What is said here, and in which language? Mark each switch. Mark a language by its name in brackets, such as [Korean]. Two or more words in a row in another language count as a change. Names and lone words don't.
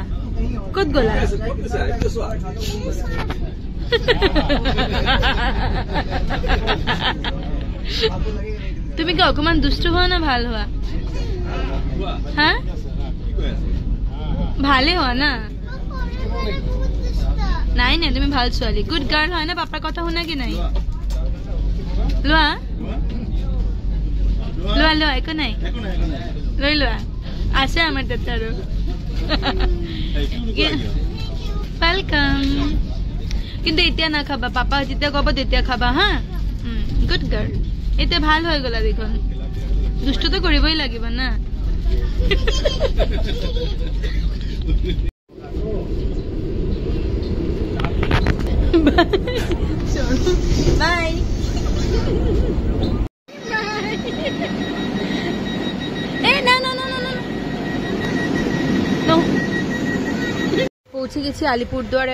[Assamese] কত গলা তুমি কি অকমান দুষ্ট হওয়া না ভাল হওয়া? হ্যাঁ ভালে হওয়া না? নাই না তুমি ভাল ছোৱালী, [English] good girl [Assamese] হয় না? পাপাৰ কথা শুনা কি নাই? লোৱা লোৱা লোৱা, একো নাই, লৈ লোৱা, আছে আমাৰ তাতে আৰু। ওয়েলকাম। কিন্তু এতিয়া নাখাবা, পাপা যেতিয়া কব তেতিয়া খাবা হা। [English] good girl. [Assamese] এতিয়া ভাল হৈ গলা দেখোন। দুষ্ট তো করিবই লাগিব না। বাই। [Bangla] পৌঁছে গেছি আলিপুরদুয়ারে।